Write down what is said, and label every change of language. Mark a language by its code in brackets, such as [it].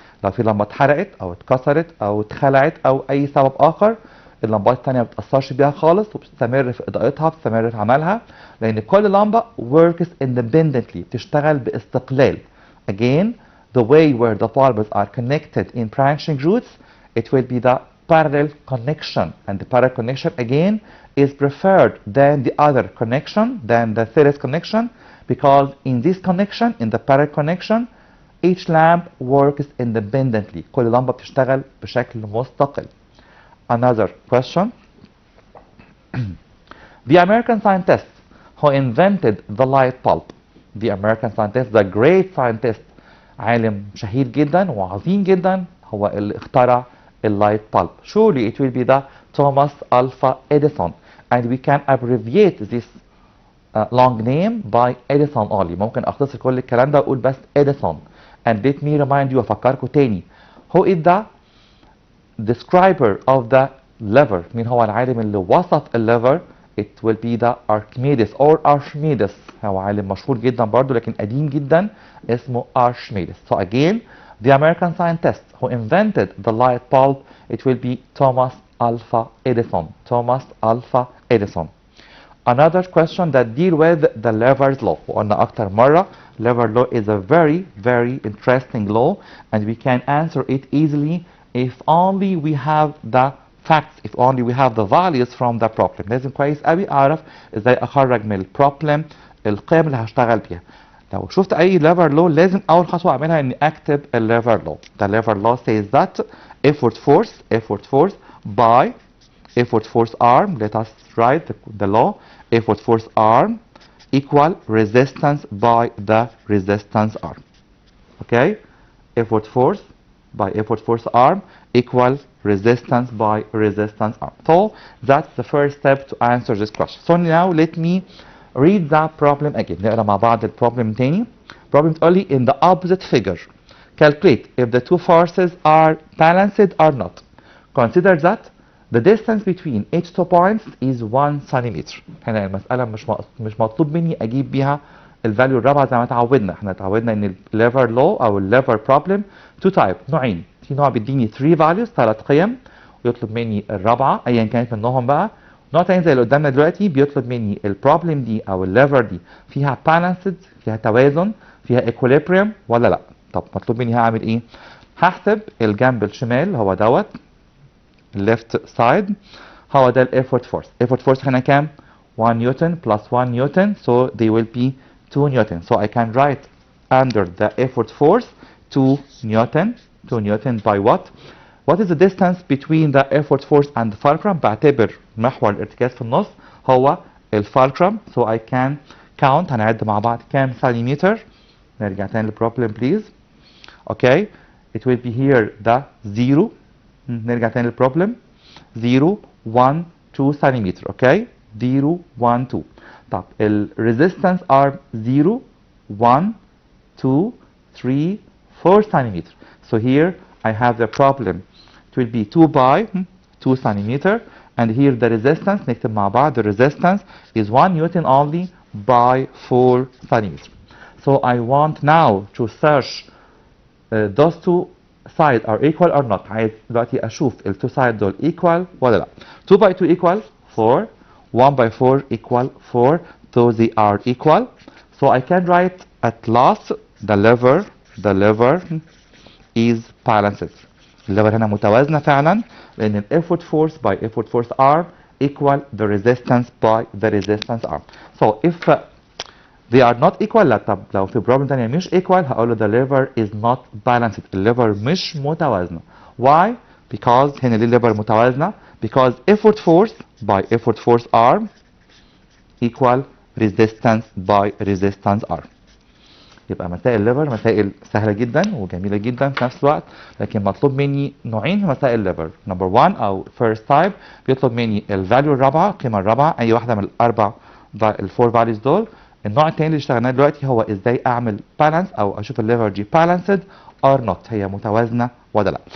[ar] لو في لمبة اتحرقت أو اتكسرت أو اتخلعت أو أي سبب آخر، اللمبات التانية ما بتأثرش بيها خالص وبتستمر في إضاءتها، بتستمر في عملها، لأن كل لمبة [en] works independently، [ar] بتشتغل باستقلال. [en] Again, the way where the bulbs are connected in branching roots, it will be the parallel connection, and the parallel connection again is preferred than the other connection, than the series connection, because in this connection, in the parallel connection, each lamp works independently. [ar] كل لمبة بتشتغل بشكل مستقل. [en] Another question. The American scientist who invented the light bulb, the American scientist, the great scientist، [ar] عالم شهير جدا وعظيم جدا، هو اللي اخترع [en] اللايت bulb. Surely it will be the Thomas Alva Edison, and we can abbreviate this long name by Edison only. [ar] ممكن اختصر كل الكلام ده واقول بس Edison. [en] And let me remind you، [ar] افكركم تاني، [en] who is the describer of the lever؟ [ar] مين هو العالم اللي وصف الليفر؟ [en] It will be the Archimedes or Archimedes. [ar] هو عالم مشهور جدا برضو لكن قديم جدا، اسمه Archimedes. [en] So again, the American scientist who invented the light bulb, it will be Thomas Alva Edison. Thomas Alva Edison. Another question that deal with the Lever's law. [ar] وقلنا أكتر مرة [en] Lever law is a very very interesting law, and we can answer it easily if only we have the facts, if only we have the values from the problem. [ar] لازم كويس قوي أعرف إزاي أخرج من البروبلم القيم اللي هشتغل بيها. لو شفت أي lever law لازم أول خطوة أعملها إني أكتب lever law. [en] The lever law says that effort force by effort force arm. Let us write the law. Effort force arm equal resistance by the resistance arm. Okay? Effort force by effort force arm equal resistance by resistance arm. So that's the first step to answer this question. So now let me read the problem again. [ar] نقرا مع بعض البروبلم تاني. [en] Problem only in the opposite figure. Calculate if the two forces are balanced or not. Consider that the distance between each two points is 1 centimeter. [ar] هنا المسألة مش مطلوب مني أجيب بيها الفاليو الرابعة زي ما اتعودنا. احنا اتعودنا ان الليفر لو او الليفر بروبلم تو تايب، نوعين. في نوع بيديني 3 values 3 قيم ويطلب مني الرابعة ايا كانت منهم بقى. نوع تاني زي اللي قدامنا دلوقتي بيطلب مني البروبلم دي او الليفر دي فيها بالانسد، فيها توازن، فيها equilibrium ولا لا. طب مطلوب مني هعمل ايه؟ هحسب الجنب الشمال هو دوت left side، هو ده الeffort force. [en] effort force [ar] هنا كام؟ [en] 1 Newton plus 1 Newton, so they will be 2 Newton. So I can write under the effort force 2 Newton. 2 Newton by what? What is the distance between the effort force and the fulcrum؟ [ar] بعتبر محور الارتكاز في النص هو الفالكرم. [en] So I can count، [ar] هنعد مع بعض كام سنتيمتر. نرجع تاني للبروبلم please. [en] Okay, it will be here the 0. [ar] نرجع تاني للبروبلم 0 1 2 سنتيمتر. [en] Okay, 0 1 2. طب ال resistance are 0 1 2 3 4 centimeter. So here I have the problem. It will be 2 by 2 centimeter, and here the resistance, [ar] نكتب مع بعض [en] the resistance is 1 Newton only by 4 centimeter. So I want now to search those two sides are equal or not. [ar] عايز دلوقتي أشوف ال two sides دول equal ولا لا. [en] 2 by 2 equal 4. 1 by 4 equal 4, so they are equal. So I can write at last the lever the lever is balanced. [ar] الليفر هنا متوازنة فعلا لأن [en] ال effort force by effort force arm equal the resistance by the resistance arm. So if they are not equal، [ar] لا طب لو في [en] problem تانية مش equal هقول له the lever is not balanced. [ar] الليفر مش متوازنة. [en] Why؟ because [ar] هنا ليه الليفر متوازنة؟ [en] because effort force by effort force arm equal resistance by resistance arm. [ar] يبقى مسائل الليفر مسائل سهله جدا وجميله جدا في نفس الوقت، لكن مطلوب مني نوعين في مسائل الليفر. نمبر 1 او فيرست تايب بيطلب مني الفاليو الرابعه، القيمه الرابعه، اي واحده من الاربع الفور فاليوز دول. النوع الثاني اللي اشتغلناه دلوقتي هو ازاي اعمل بالانس او اشوف الليفر دي بالانسد اور نوت، هي متوازنه ولا لا.